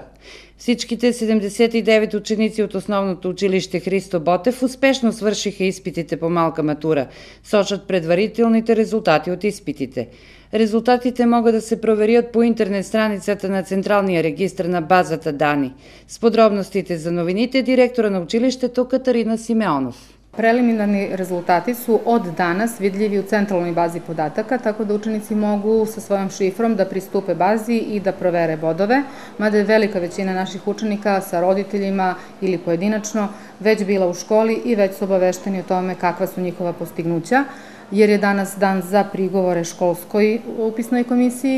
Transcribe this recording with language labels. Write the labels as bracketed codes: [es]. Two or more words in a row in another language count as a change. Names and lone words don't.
[bg] Всичките 79 ученици от основното училище Христо Ботев успешно свършиха изпитите по малка матура, сочат предварителните резултати от изпитите. Резултатите могат да се проверят по интернет страницата на Централния регистър на базата данни. С подробностите за новините директора на училището Катарина Симеонов. [sr] Preliminarni rezultati su od danas vidljivi u centralnoj bazi podataka, tako da učenici mogu sa svojom šifrom da pristupe bazi i da provere bodove, mada je velika većina naših učenika sa roditeljima ili pojedinačno već bila u školi i već su obavešteni o tome kakva su njihova postignuća, jer je danas dan za prigovore školskoj upisnoj komisiji.